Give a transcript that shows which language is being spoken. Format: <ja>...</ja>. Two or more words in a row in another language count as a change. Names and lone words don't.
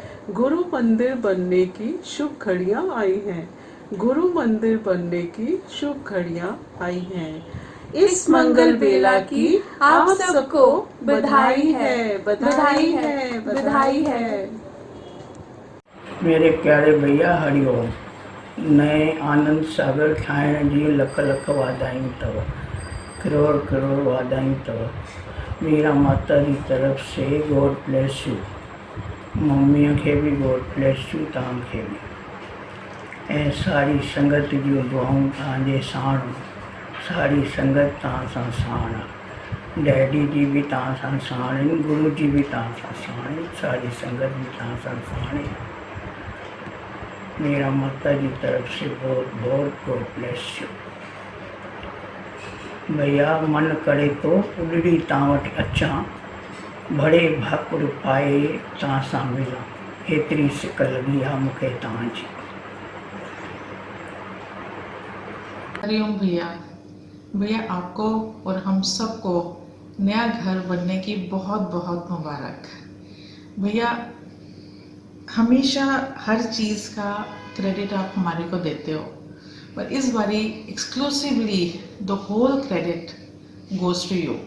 <hi>गुरु मंदिर बनने की शुभ घड़ियाँ आई हैं, गुरु मंदिर बनने की शुभ घड़ियां आई हैं। इस मंगल बेला की आप सबको बधाई है, बधाई है, बधाई है। मेरे प्यारे भैया हरिओम।</hi> <sd>नए आनंद सागर ठाहिण जी लख लख वाधायूं अथव, करोड़ करोड़ वाधायूं अथव। मीरा माता जी तरफ़ से</sd> <en>God bless you.</en> <sd>मम्मीअ खे बि</sd> <en>God bless you,</en> <sd>तव्हांखे बि। ऐं सारी संगत जूं दुआऊं तव्हांजे साण, सारी संगत तव्हां सां साण आहे। डैडी जी भी तव्हां सां साण आहिनि, गुरु जी भी तव्हां सां साण आहिनि, सारी संगत भी तव्हां सां साण आहे।</sd> <hi>मेरा माता जी तरफ से बहुत बहुत</hi> <en>God bless you.</en> <sd>भैया मन करे तो उॾड़ी तव्हां वटि अचां, बड़े भाकुर पाए तव्हां सां मिलां, एतिरी सिक लॻी आहे मूंखे तव्हांजी। हरिओम भैया।</sd> <hi>भैया आपको और हम सबको नया घर बनने की बहुत बहुत मुबारक। भैया हमेशा हर चीज़ का क्रेडिट आप हमारे को देते हो, पर इस बारी</hi> <en>exclusively the whole credit goes to you.</en>